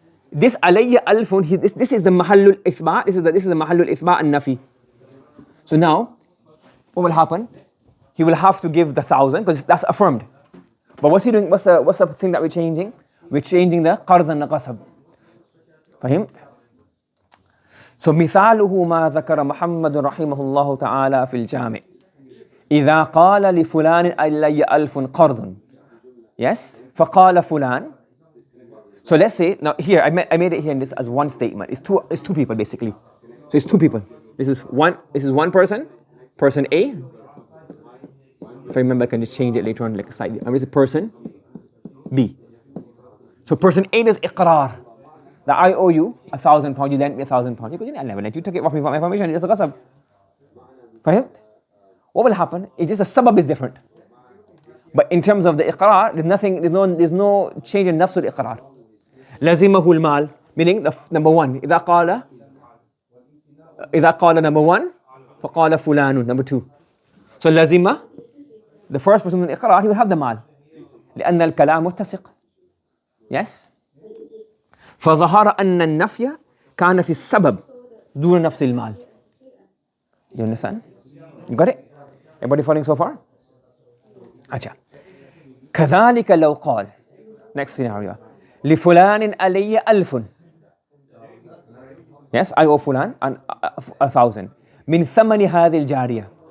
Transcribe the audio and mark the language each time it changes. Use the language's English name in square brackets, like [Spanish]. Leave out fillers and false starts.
[English] This alayya alfun, this is the mahallul ithbat, this is the mahallul ithbat and nafi. So now, what will happen? He will have to give the 1,000 because that's affirmed. But what's he doing? What's the thing that we're changing? We're changing the qarz and the ghasab. فهمت? [Arabic] So مثاله ما ذكر محمد رحمه الله تعالى في الجامع إذا قال لفلان ألي ألف قرض. Yes, فقال فلان. [English] So let's say now here I made it here in this as one statement. It's two people basically. So it's two people. This is one person A. If I remember, I can just change it later on like slightly. And this is person B. So person A does iqrar that I owe you £1,000. You lent me £1,000. You go, I never lent you. Took it off me for my permission. It's a ghasab. Fahim? What will happen? It's just the sabab is different. But in terms of the iqrar, there's no change in nafsul iqrar. Lazimahu al-mal, meaning number one. [Arabic] إذا قال [English] number one, [Arabic] فقال فلان [English] number two. So lazima, the first person in iqrar, he will have the mal. [Arabic] لأن الكلام متسق. Yes. فظهر أن النفي كان في السبب دون نفس المال. [English] You understand? You got it? Everybody following so far? [Arabic] أجل. كذلك لو قال. [English] Next scenario. [Arabic] لفلان علي ألف. [English] Yes, I owe فلان 1,000. [Arabic] من ثمن هذه الجارية.